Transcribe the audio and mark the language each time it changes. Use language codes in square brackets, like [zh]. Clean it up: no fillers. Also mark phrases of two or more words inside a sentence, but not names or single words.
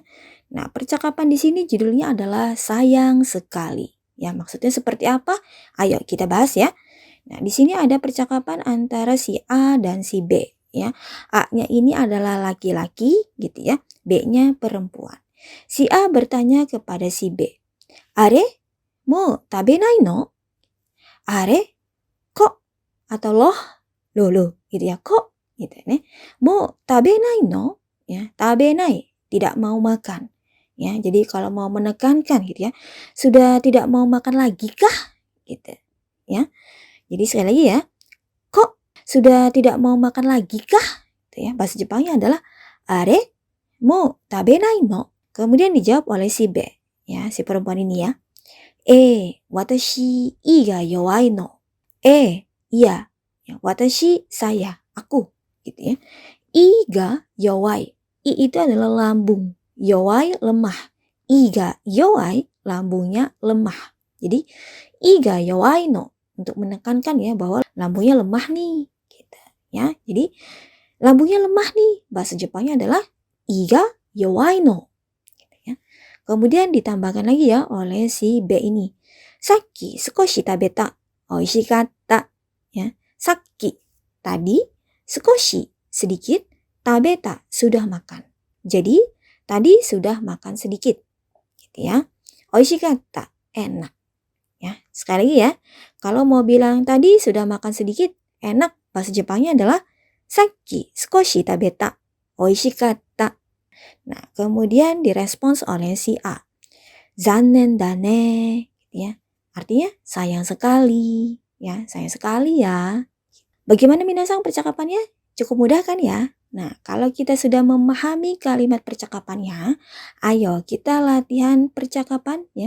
[id] Nah, percakapan di sini judulnya adalah sayang sekali. Ya, maksudnya seperti apa? Ayo kita bahas ya. Nah, di sini ada percakapan antara si A dan si B ya. A-nya ini adalah laki-laki gitu ya, B-nya perempuan. Si A bertanya kepada si B, "Are? [ja] もう食べないの?あれ? [id] Kok? Atau loh? Loh gitu ya. Kok? Gitu ya. [ja] もう食べないの? [id] Ya, tabenai, tidak mau makan. Ya, jadi kalau mau menekankan gitu ya, sudah tidak mau makan lagi kah? Gitu. Ya. Jadi sekali lagi ya, kok sudah tidak mau makan lagi kah? Gitu ya. Bahasa Jepangnya adalah [ja] あれもう食べないの. [id] Kemudian dijawab oleh si B, ya, si perempuan ini ya. [ja] 私胃が弱いの. [id] Iya. Ya, watashi saya, aku gitu ya. [ja] 胃が弱い. [id] I itu adalah lambung. Yowai lemah. [ja] 胃が弱い [id] lambungnya lemah. Jadi [ja] 胃が弱いの [id] untuk menekankan ya bahwa lambungnya lemah nih gitu ya. Jadi lambungnya lemah nih. Bahasa Jepangnya adalah [ja] 胃が弱いの. [id] Gitu ya. Kemudian ditambahkan lagi ya oleh si B ini. [ja] さっき少し食べた美味しかった. [id] Ya. Saki tadi, sukoshi sedikit, tabeta sudah makan. Jadi tadi sudah makan sedikit. Gitu ya. Oishikatta enak. Ya, sekali lagi ya. Kalau mau bilang tadi sudah makan sedikit, enak. Bahasa Jepangnya adalah [ja] さっき少し食べた美味しかった. [id] Nah, kemudian direspons oleh si A. [ja] 残念だね, [id] gitu ya. Artinya sayang sekali, ya, sayang sekali ya. Bagaimana minasang percakapannya? Cukup mudah kan ya? Nah, kalau kita sudah memahami kalimat percakapannya, ayo kita latihan percakapan ya.